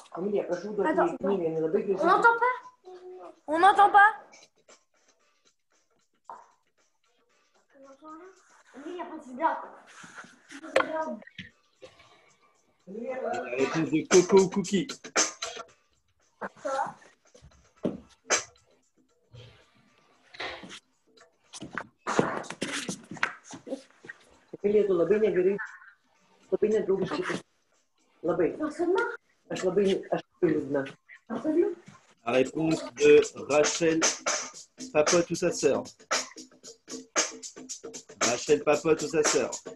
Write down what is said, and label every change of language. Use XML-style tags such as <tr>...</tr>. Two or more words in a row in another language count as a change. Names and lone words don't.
<fr>Attends, On n'entend pas. On n'entend pas. La réponse de Coco ou Cookie.</fr> <lt>labai negerai, labai nedraugiškai. Labai. Aš labai liūdna.</lt> <fr>La réponse de Rachel Papote ou sa sœur. Rachel Papote ou sa sœur.</fr>